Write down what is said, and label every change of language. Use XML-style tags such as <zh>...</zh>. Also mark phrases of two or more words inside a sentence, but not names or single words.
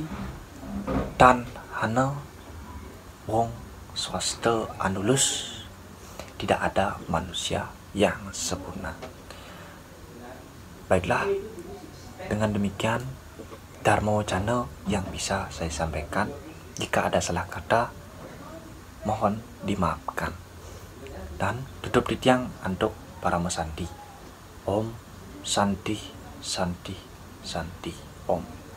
<kaw>Tan hana wong swasta anulus,</kaw> <id>tidak ada manusia yang sempurna. Baiklah, dengan demikian Dharma Wacana yang bisa saya sampaikan. Jika ada salah kata, mohon dimaafkan. Dan tutup titiang untuk para mesanti.</id> <sa>Om Santi Santi Santi Om.</sa>